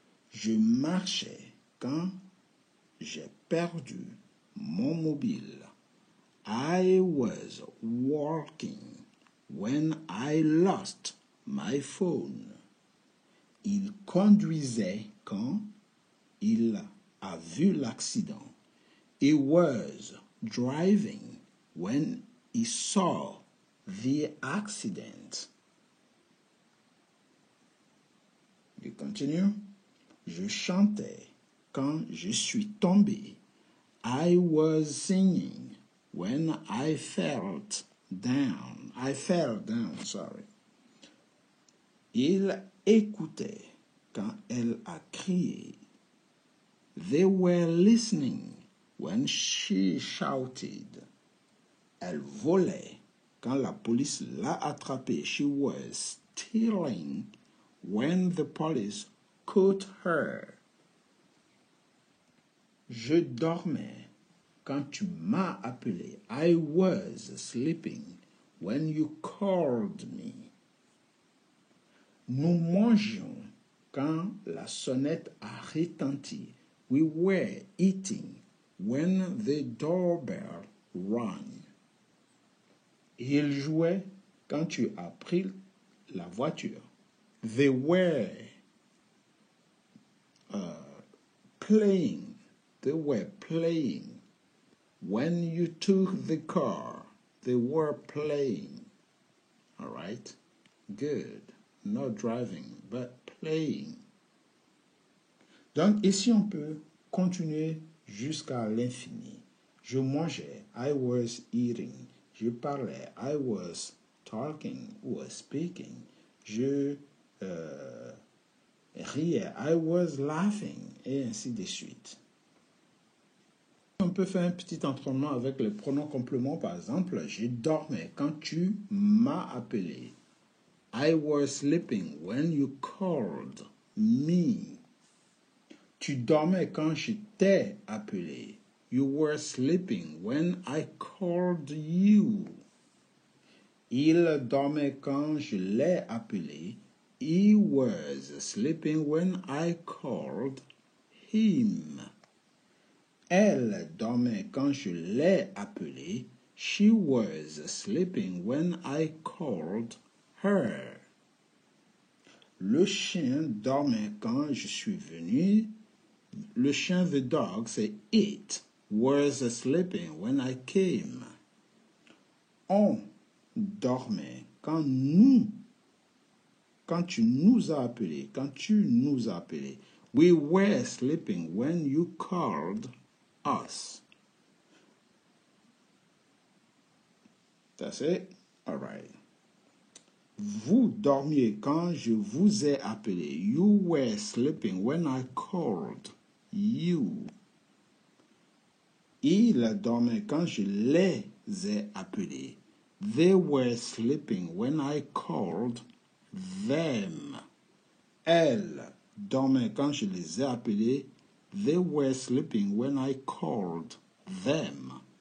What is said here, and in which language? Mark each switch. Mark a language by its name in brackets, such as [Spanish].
[French] Je marchais quand j'ai perdu mon mobile. [English] I was walking when I lost my phone. [French] Il conduisait quand il a vu l'accident. [English] He was driving when he saw the accident. You continue. [French] Je chantais quand je suis tombé. [English] I was singing when I fell down. [French] Il écoutait quand elle a crié. [English] They were listening when she shouted. [French] Elle volait quand la police l'a attrapée. [English] She was stealing when the police caught her. [French] Je dormais quand tu m'as appelé. [English] I was sleeping when you called me. [French] Nous mangions quand la sonnette a retenti. [English] We were eating when the doorbell rang. [French] Il jouait quand tu as pris la voiture. [English] They were playing. They were playing. When you took the car, they were playing. All right? Good. Not driving, but playing. [French] Donc, ici, on peut continuer jusqu'à l'infini. Je mangeais. [English] I was eating. [French] Je parlais. [English] I was talking or speaking. [French] Je riais. [English] I was laughing. [French] Et ainsi de suite. On peut faire un petit entraînement avec les pronoms compléments. Par exemple, je dormais quand tu m'as appelé. [English] I was sleeping when you called me. [French] Tu dormais quand je t'ai appelé. [English] You were sleeping when I called you. [French] Il dormait quand je l'ai appelé. [English] He was sleeping when I called him. [French] Elle dormait quand je l'ai appelée. [English] She was sleeping when I called her. [French] Le chien dormait quand je suis venu. Le chien, [English] the dog, [French] c'est [English] it, was sleeping when I came. [French] On dormait quand tu nous as appelés, quand tu nous as appelés. [English] We were sleeping when you called us. That's it? All right. [French] Vous dormiez quand je vous ai appelé. [English] You were sleeping when I called you. [French] Ils dormaient quand je les ai appelés. [English] They were sleeping when I called them. [French] Elles dormaient quand je les ai appelés. [English] They were sleeping when I called them.